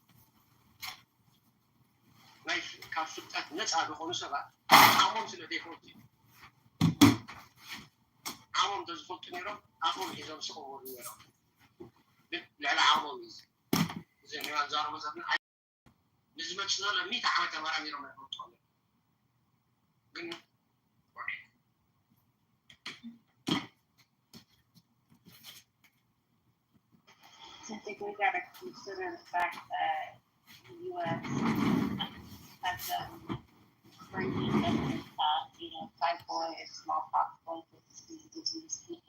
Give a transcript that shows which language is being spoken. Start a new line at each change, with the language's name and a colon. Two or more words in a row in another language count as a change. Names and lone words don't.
Tigrinya: ናይ ካብ ፍልጠት ነፃ ዝኾኑ ሰባት ዓሞም ስለ ዘይፈልጡ እዩ ዓሞም ተዝፈልጡ ነይሮም ዓሞም ሒዞም ስቕብሩ ነይሮም ግን ልዕሊ ዓሞም እዩ እዚ ንዋን ዛረቦ ዘለና ንዝመፅ ዝበለ 100 ዓመት ተመራሚሮም ኣይፈልጡ ግን
English: I think we got to consider the fact that the U.S. has bringing typhoid, smallpox, indigenous people.